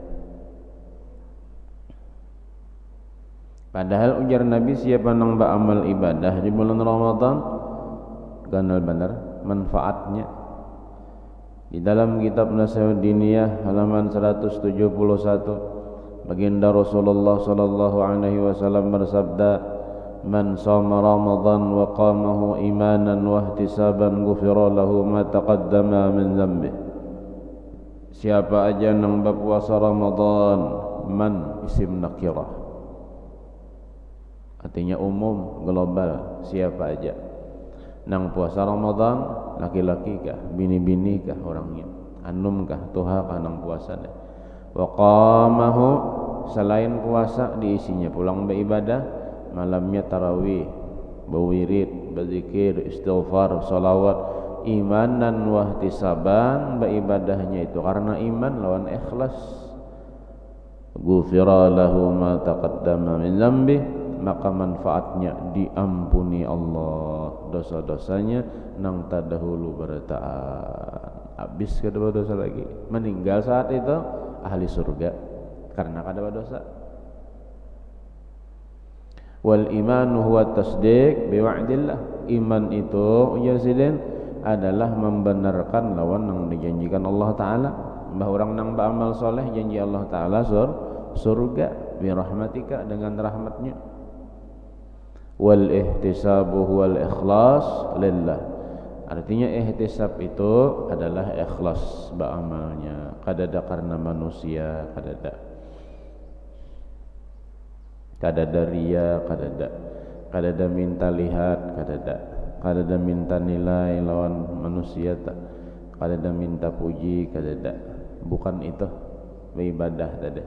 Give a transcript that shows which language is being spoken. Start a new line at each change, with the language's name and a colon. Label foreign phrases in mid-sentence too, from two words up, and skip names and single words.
Banjar: Padahal ujar Nabi, siapa nang beramal ibadah di bulan Ramadan ganal benar manfaatnya. Di dalam kitab Nasihat Diniyah halaman 171 baginda Rasulullah
Arabic: صلى الله عليه وسلم
Banjar: bersabda,
Arabic: "من صام رمضان وقامه إيمانا واحتسابا غفر له ما تقدم من ذنبه."
Banjar: Siapa aja yang berpuasa Ramadan,
Arabic: من اسم نكرة,
Banjar: artinya umum, global, siapa aja nang puasa Ramadan, laki-laki kah, bini-bini kah orangnya, anum kah, tuha kah nang puasa deh.
Arabic: وقامه,
Banjar: selain puasa diisinya pulang beribadah, malamnya tarawih, berwirid, berzikir, istighfar, salawat,
Arabic: إيمانا واحتسابا,
Banjar: beribadahnya itu karena iman lawan ikhlas.
Arabic: غفر له ما تقدم من ذنبه,
Banjar: maka manfaatnya diampuni Allah dosa-dosanya nang terdahulu bertaan. Habis kedua dosa lagi, meninggal saat itu ahli surga karena kada berdosa.
Arabic: والإيمان هو تصديق بوعد الله,
Banjar: iman itu ujasidin adalah membenarkan lawan yang dijanjikan Allah Ta'ala. Bah orang nang beramal soleh janji Allah Ta'ala surga
Arabic: برحمتك,
Banjar: dengan rahmatnya.
Arabic: والاحتساب والإخلاص لله,
Banjar: artinya ihtisab itu adalah ikhlas beramalnya, kadada karena manusia, kadada riya, kadada minta lihat, kadada minta nilai lawan manusia, kadada minta puji, kadada, bukan itu beribadah tadi.